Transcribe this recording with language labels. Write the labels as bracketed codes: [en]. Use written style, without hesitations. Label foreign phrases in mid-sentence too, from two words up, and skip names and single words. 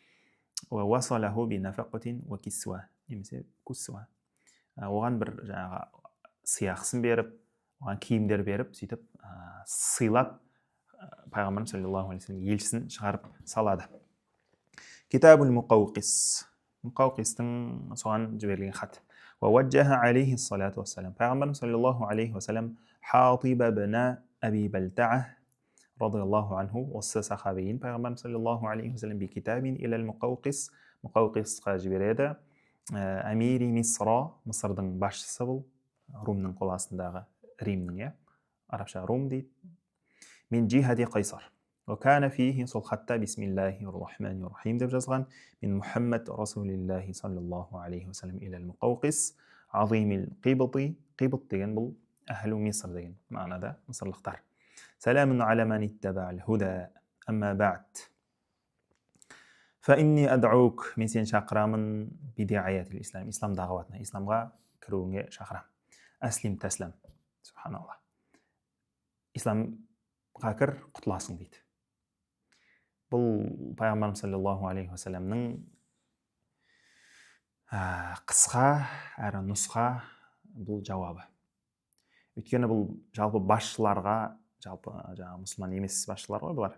[kk] Немесе оған бір жаңағы сыйақысын беріп, оған киімдер беріп, сөйтіп сыйлап пайғамбарымыз [ar] صلى الله عليه وسلم [kk] елшісін шығарып салады. [ar] كتاب المقوقس, [kk] Муқауқистің соған жіберілген хат. Пайғамбарымыз [ar] صلى الله عليه وسلم [kk] Хатиб ибн Аби Балта'a [ar] رضي الله عنه, [kk] осы сахабиін пайғамбарымыз [ar] صلى الله عليه وسلم بكتاب إلى المقوقس, [kk] Муқауқисқа жібереді. [ar] أمير مصر, [kk] Мысырдың басшысы бұл, Румның қол астындағы Римнің, арабша Рум дейді. [ar] من جهة قيصر. وكان فيه [kk] сол хатта [ar] بسم الله الرحمن الرحيم [kk] деп жазылған. [ar] من محمد رسول الله صلى الله عليه وسلم إلى المقوقس عظيم القبط. [kk] Қибт деген бұл [ar] أهل مصر [kk] деген мағынада мысырлықтар. [ar] سلام على من اتبع الهدى. أما بعد فإني أدعوك, [kk] мен сені шақырамын [ar] بدعاية الإسلام, [kk] ислам дағуатына, исламға кіруіңе шақырам. [ar] أسلم تسلم. Субханаллах. [kk] Исламға кір, құтыласың дейді. Бұл пайғамбарымыз [ar] صلى الله عليه وسلم [kk] қысқа әрі нұсқа бұл жауабы. Өйткені бұл жалпы басшыларға, жалпы жаңағы мұсылман емес басшылар ғой бұлар.